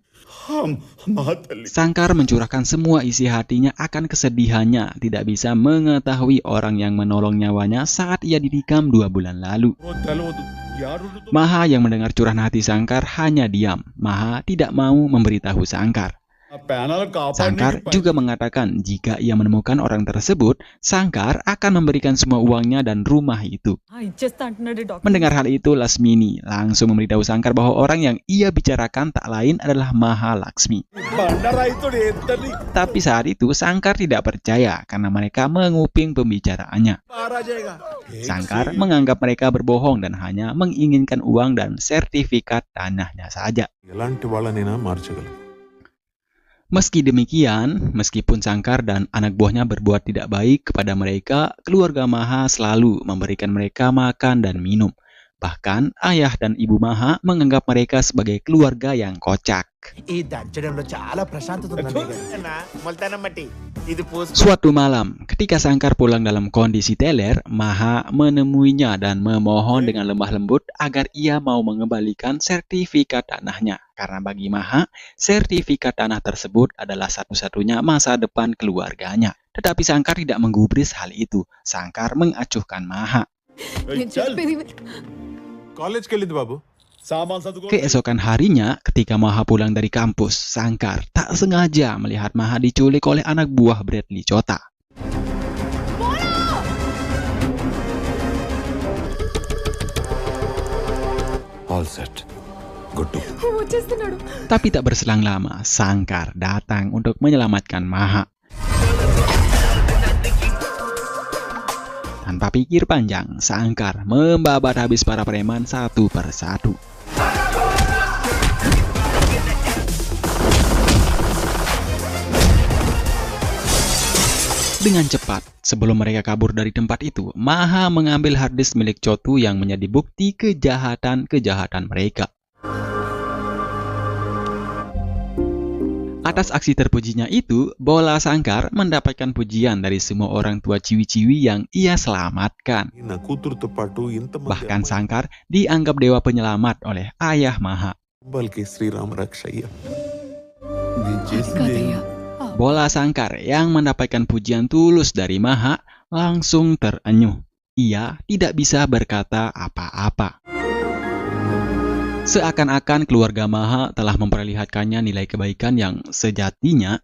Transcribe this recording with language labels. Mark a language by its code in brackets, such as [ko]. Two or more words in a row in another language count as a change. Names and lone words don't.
[id] Sangkar mencurahkan semua isi hatinya akan kesedihannya tidak bisa mengetahui orang yang menolong nyawanya saat ia ditikam 2 bulan lalu. Maha yang mendengar curahan hati Sangkar hanya diam. Maha tidak mau memberitahu Sangkar. Sangkar juga mengatakan jika ia menemukan orang tersebut, Sangkar akan memberikan semua uangnya dan rumah itu. [te] ఇచ్చేస్తా అంటున్నాడు డాక్టర్. [id] Mendengar hal itu, Lasmini langsung memberitahu Sangkar bahwa orang yang ia bicarakan tak lain adalah Mahalaksmi. Tapi saat itu Sangkar tidak percaya karena mereka menguping pembicaraannya. Sangkar menganggap mereka berbohong dan hanya menginginkan uang dan sertifikat tanahnya saja. [te] ఎలాంటి వాళ్ళనైనా మార్చగలం. [id] Meski demikian, meskipun Sangkar dan anak buahnya berbuat tidak baik kepada mereka, keluarga Maha selalu memberikan mereka makan dan minum. Bahkan ayah dan ibu Maha menganggap mereka sebagai keluarga yang kocak. [te] ఈ దంచడంలో చాలా ప్రశాంతత ఉందండి. ఇది పోసి [id] Suatu malam, ketika Sangkar pulang dalam kondisi teler, Maha menemuinya dan memohon dengan lemah lembut agar ia mau mengembalikan sertifikat tanahnya. Karena bagi Maha, sertifikat tanah tersebut adalah satu-satunya masa depan keluarganya. Tetapi Sangkar tidak menggubris hal itu. Sangkar mengacuhkan Maha. [te] నేను చెప్పేది విను. కాలేజ్కి వెళ్ళింది బాబు. [id] Keesokan harinya, ketika Maha pulang dari kampus, Sangkar tak sengaja melihat Maha diculik oleh anak buah Bradley Chota. [en] all set. good to. [te] వచ్చేస్తున్నాడు. [id] Tapi tak berselang lama, Sangkar datang untuk menyelamatkan Maha. Tanpa pikir panjang, Sangkar membabat habis para preman satu persatu. Dengan cepat, sebelum mereka kabur dari tempat itu, Maha mengambil harddisk milik Chotu yang menjadi bukti kejahatan-kejahatan mereka. Atas aksi terpujinya itu, Bola Sangkar mendapatkan pujian dari semua orang tua ciwi-ciwi yang ia selamatkan. [te] నా కూతురుతో పాటు ఇంతమంది [id] Bahkan Sangkar dianggap dewa penyelamat oleh ayah Maha. [te] అబ్బాయిలకి శ్రీరామ రక్షయ్య. కదయ్యా. [id] Bola Sangkar yang mendapatkan pujian tulus dari Maha langsung terenyuh. Ia tidak bisa berkata apa-apa. Seakan-akan keluarga Maha telah memperlihatkannya nilai kebaikan yang sejatinya.